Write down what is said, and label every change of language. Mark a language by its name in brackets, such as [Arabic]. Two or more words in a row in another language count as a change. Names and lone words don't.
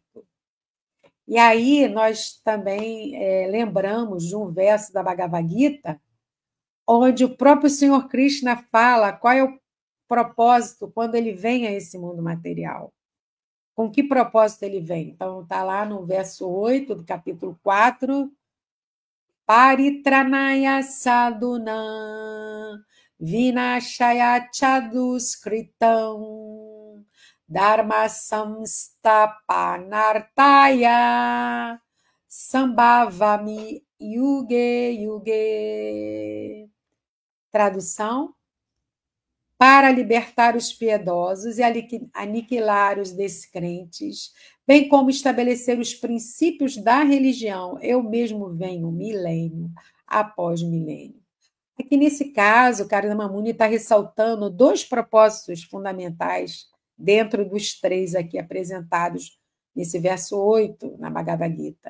[Portuguese] E aí nós também lembramos de um verso da Bhagavad Gita, onde o próprio Senhor Krishna fala qual é o propósito quando ele vem a esse mundo material. Com que propósito ele vem? Então, está lá no verso 8 do capítulo 4, [Sanskrit] परित्राणाय साधूनां विनाशाय च दुष्कृताम् धर्म संस्थापनार्थाय सम्भवामि युगे युगे. [Portuguese] Tradução: para libertar os piedosos e aniquilar os descrentes, bem como estabelecer os princípios da religião, eu mesmo venho milênio após milênio. Aqui nesse caso, Kardama Muni está ressaltando dois propósitos fundamentais dentro dos três aqui apresentados nesse verso 8, na Bhagavad Gita.